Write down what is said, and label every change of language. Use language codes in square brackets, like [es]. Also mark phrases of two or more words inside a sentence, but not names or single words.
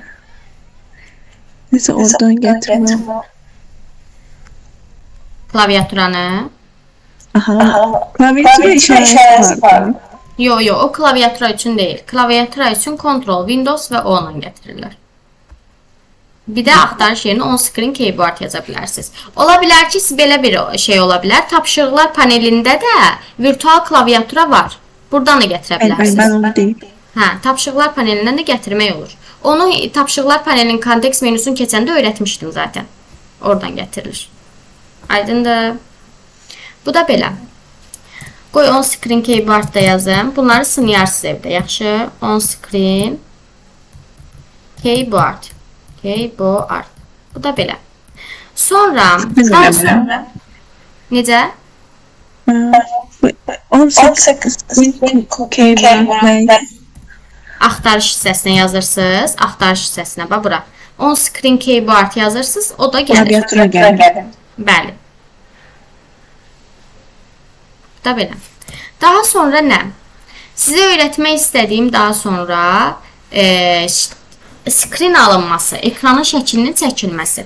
[tr] Neyse oradan getirmem. [az] Klaviaturanı? Aha. Klaviatura işarəsi var. Yo, o klaviatura üçün deyil. Klaviatura üçün Ctrl, Windows və O ilə gətirirlər. Bir də axtarış yerinə [en] on screen keyboard [az] yaza bilərsiniz. Ola bilər ki, belə bir şey ola bilər. Tapşırıqlar panelində də virtual klaviatura var. Buradan da gətirə bilərsiniz. Mən onu deyim. Hə, tapşırıqlar panelindən də gətirmək olur. Onu tapşırıqlar panelinin kontekst menüsünü keçəndə öyrətmişdim zaten. Oradan gətirilir. Aydındır. Bu da belə. Qoy [en] on screen keyboard [az] da yazım. Bunları sınayarsınız evdə, yaxşı? [en] On screen keyboard. Keyboard. [az] Bu da belə. Sonra necə? 18 keyboard. Axtarış hissəsinə yazırsınız. Axtarış hissəsinə, bax bura. [en] On screen keyboard [az] yazırsınız, o da gəlir. Klaviatura gəlir. Bəli. Da belə. Daha sonra nə? Sizə öyrətmək istədiyim daha sonra screen alınması, ekranın şəklinin çəkilməsi.